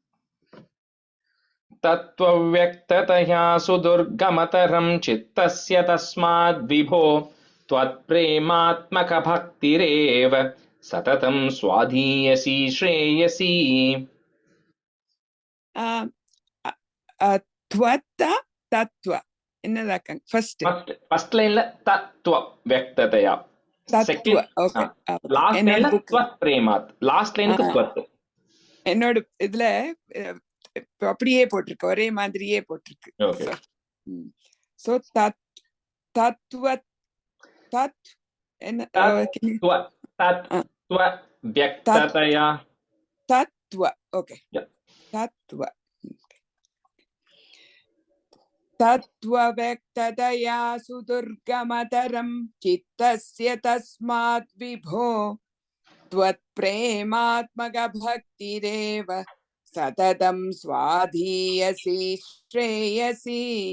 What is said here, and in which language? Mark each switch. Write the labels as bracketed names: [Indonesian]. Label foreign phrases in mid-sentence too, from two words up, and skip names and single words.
[Sanskrit] तत्त्वव्यक्ततया सुदुर्गमतरं चित्तस्य तस्माद् विभो त्वत्प्रेमात्मक भक्तिरेव सततं स्वाधीयसी श्रेयसी. त्वत्त तत्त्व என்னதாக்க [English] first line [Sanskrit] तत्त्व व्यक्ततया, [Tamil] தத்துவ. ஓகே, [English] last line [Sanskrit] त्वत् प्रेमात्, [English] last line [Tamil] त्वत्. என்னோட இதுல அப்படியே போட்டிருக்கு, ஒரே மாதிரியே போட்டிருக்கு. சோ தத்துவ தத் என்ன [Sanskrit] तत्त्व व्यक्ततया तत्त्व. ओके, तत्त्व तत्त्वव्यक्ततया सुदुर्गमतरं चित्तस्य तस्मात् विभो त्वत्प्रेमात्मकभक्तिरेव सततं स्वाधीयसी श्रेयसी.